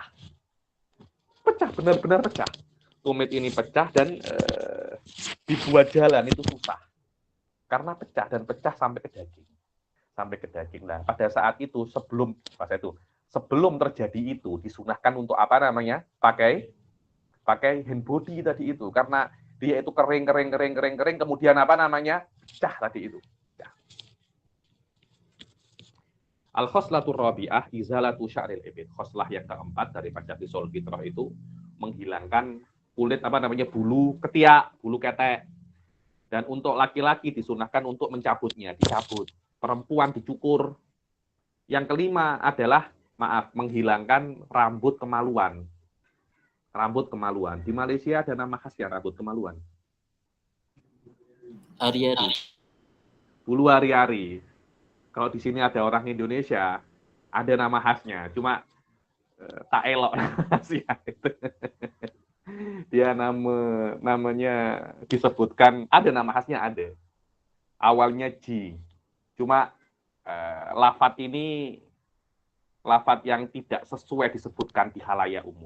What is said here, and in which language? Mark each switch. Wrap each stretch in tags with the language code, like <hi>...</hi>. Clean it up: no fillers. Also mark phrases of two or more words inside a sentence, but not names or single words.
<ms>Benar-benar pecah. Tumit ini pecah dan dibuat jalan itu susah. Karena pecah dan pecah sampai ke daging. Nah, pada saat itu sebelum terjadi itu disunahkan untuk pakai</ms> <en>hand body</en> <ms>tadi itu, karena dia itu kering kemudian pecah tadi itu.</ms> <ar>الخصلة الرابعة إزالة شعر الإبط.</ar> <ms>Khoslah yang keempat daripada</ms> <ar>خصال الفطرة</ar> <ms>itu menghilangkan kulit bulu ketiak, bulu ketek. Dan untuk laki-laki disunahkan untuk mencabutnya, dicabut. Perempuan dicukur. Yang kelima adalah menghilangkan rambut kemaluan. Rambut kemaluan. Di Malaysia ada nama khasnya rambut kemaluan. Ari-ari. Bulu ari-ari. Kalau di sini ada orang Indonesia, ada nama khasnya. Cuma tak elok khasnya itu. Dia namanya disebutkan, ada nama khasnya ada. Awalnya Ji. Cuma lafat ini lafat yang tidak sesuai disebutkan di halayak umum.</ms>